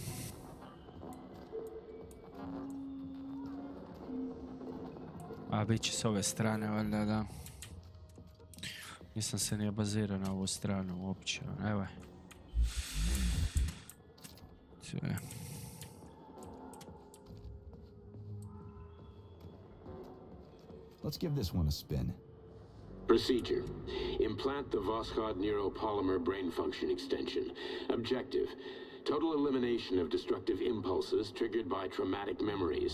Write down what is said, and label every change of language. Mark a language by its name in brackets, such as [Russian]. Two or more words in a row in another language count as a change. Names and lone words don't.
[Croatian] A bit će s ove strane, valjda, da. Nisam se nije bazirao na ovu stranu uopće. Evo je. Sve. [English] Let's give this one a spin. Procedure. Implant the Voskhod neuropolymer brain function extension. Objective. Total elimination of destructive impulses triggered by traumatic memories.